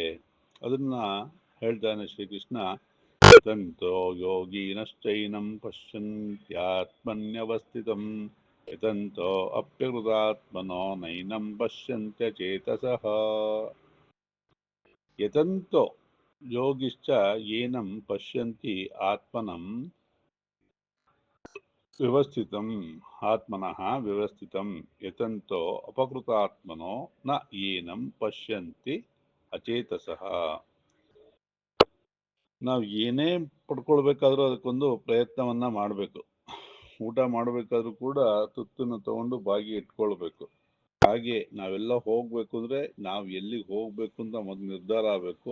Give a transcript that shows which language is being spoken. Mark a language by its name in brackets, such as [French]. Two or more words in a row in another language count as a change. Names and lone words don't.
[Kannada] ಅದನ್ನ ಹೇಳ್ತಾನೆ [Sanskrit] ಶ್ರೀಕೃಷ್ಣ, ಯತಂತೋ ಯೋಗಿನಶ್ಚೈನಂ ಪಶ್ಯಂತ್ಯಾತ್ಮನ್ಯವಸ್ಥಿತಂ ಯತಂತೋ ಅಪ್ಯಕೃತಾತ್ಮನೋ ನೈನಂ ಪಶ್ಯಂತ್ಯಚೇತಸಃ. ಯತಂತೋ ಯೋಗಿಶ್ಚ ಏನಂ ಪಶ್ಯಂತಿ ಆತ್ಮನಂ ವ್ಯವಸ್ಥಿತಂ ಆತ್ಮನಃ ವ್ಯವಸ್ಥಿತಂ ಯತಂತೋ ಅಪಕೃತಾತ್ಮನೋ ನ ಏನಂ ಪಶ್ಯಂತಿ ಅಚೇತಸಃ. [Kannada] ನಾವು ಏನೇ ಪಡ್ಕೊಳ್ಬೇಕಾದ್ರೂ ಅದಕ್ಕೊಂದು ಪ್ರಯತ್ನವನ್ನ ಮಾಡಬೇಕು. ಊಟ ಮಾಡಬೇಕಾದ್ರೂ ಕೂಡ ತುತ್ತನ್ನು ತಗೊಂಡು ಬಾಗಿ ಇಟ್ಕೊಳ್ಬೇಕು. ಹಾಗೆ ನಾವೆಲ್ಲ ಹೋಗ್ಬೇಕು ಅಂದ್ರೆ ನಾವು ಎಲ್ಲಿಗೆ ಹೋಗ್ಬೇಕು ಅಂತ ಮೊದಲು ನಿರ್ಧಾರ ಆಗಬೇಕು.